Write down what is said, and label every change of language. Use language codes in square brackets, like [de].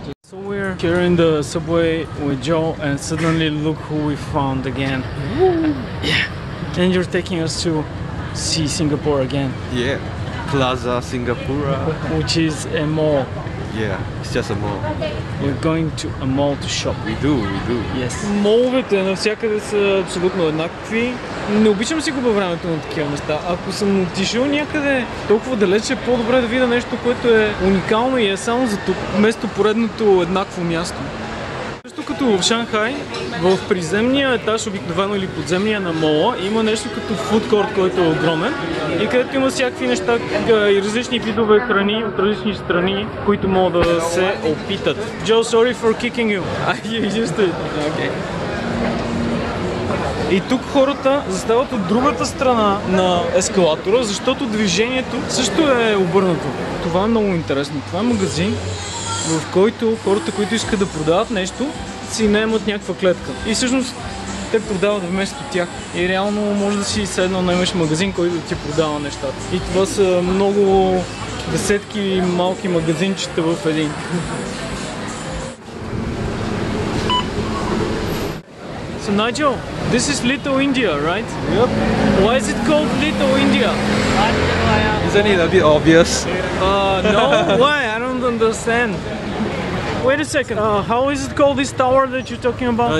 [en] So we're here in the subway with Joe, and suddenly look who we found again. Yeah. And you're taking us to see Singapore again, Yeah. Plaza Singapura. which is a mall. Yeah, it's just a mall. We're going to a mall to shop. We do. Yes. [bg] Моловете навсякъде са абсолютно еднакви. Не обичам си губя времето на такива неща. Ако съм отишъл някъде толкова далече, е по-добре да видя нещо, което е уникално и е само за тук, вместо поредното еднакво място. също като в Шанхай, в приземния етаж, обикновено или подземния на мола, има нещо като фудкорт, който е огромен и където има всякакви неща и различни видове храни от различни страни, които могат да се опитат. [en] Joe, sorry for kicking you. Okay. [bg] И тук хората застават от другата страна на ескалатора, защото движението също е обърнато. Това е много интересно. Това е магазин, в който хората, които искат да продават нещо, си наемат някаква клетка. И всъщност те продават вместо тях. И реално може да си седнал наемеш магазин, който да ти продава нещата. И това са много десетки малки магазинчета в един. [en] So Nigel, this is Little India, right? Yep. Why is it called Little India? Isn't it a bit obvious? No, why? I don't understand. Wait a second. How is it called, this tower that you're talking about?